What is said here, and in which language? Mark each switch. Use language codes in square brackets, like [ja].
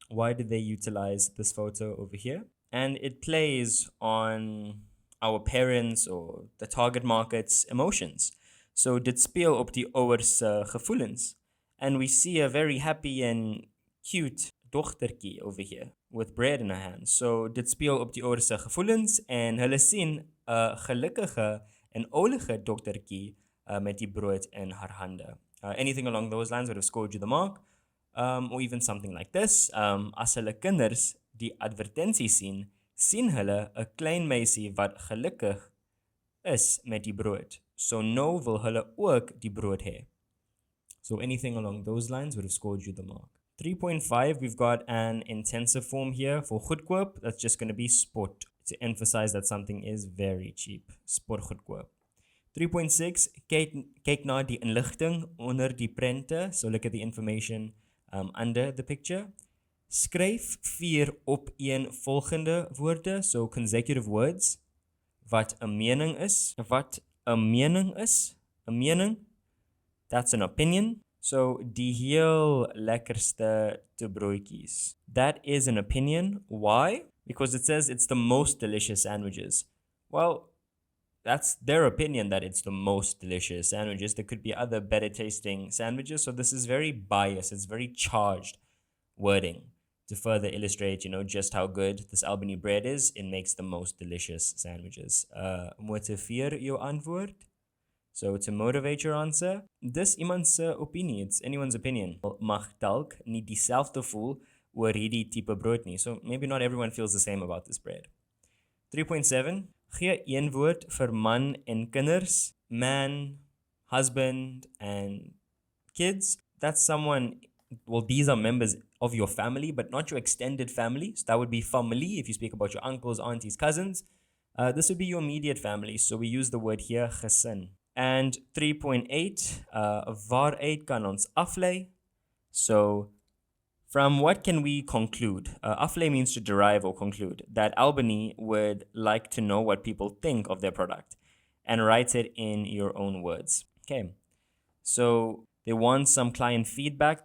[en] Why did they utilize this photo over here? And it plays on our parents or the target market's emotions. [af] So dit speel op die ouers gevoelens. [en] And we see a very happy and cute dogtertjie over here with bread in her hand. [af] So dit speel op die ouers gevoelens en hulle sien 'n gelukkige en oulige dogtertjie met die brood in haar hande. [en] Anything along those lines would have scored you the mark. Or even something like this. [af] As hulle kinders die advertentie sien hulle 'n klein meisie wat gelukkig is met die brood. So nou wil hulle ook die brood hê. [en] So anything along those lines would have scored you the mark. 3.5, we've got an intensive form here for goedkoop. That's just going to be sport, to emphasize that something is very cheap. [af] Sport goedkoop. 3.6, kyk na die inligting onder die prente. [en] So look at the information under the picture. [af] Skryf 4 opeenvolgende woorde, [en] so consecutive words, [af] wat 'n mening is. Wat 'n mening is? 'n mening, [en] that's an opinion. [af] So die heel lekkerste te broodjies. [en] That is an opinion. Why? Because it says it's the most delicious sandwiches. Well, that's their opinion that it's the most delicious sandwiches. There could be other better tasting sandwiches. So this is very biased. It's very charged wording to further illustrate, just how good this Albany bread is. It makes the most delicious sandwiches. [af] Motiveer jou antwoord. [en] So to motivate your answer, [af] dis iemand se opinie. [en] It's anyone's opinion. [af] Mag dalk nie dieselfde voel oor hierdie tipe brood nie. [en] So maybe not everyone feels the same about this bread. [af] 3.7, gee een woord vir man en kinders. [en] Man, husband, and kids. That's someone, well, these are members of your family, but not your extended family. So that would be familie if you speak about your uncles, aunties, cousins. This would be your immediate family. So we use the word here, gesin. [af] And 3.8, waaruit kan ons aflei? [en] So from what can we conclude? Aflei means to derive or conclude that Albany would like to know what people think of their product. and write it in your own words. Okay, so they want some client feedback.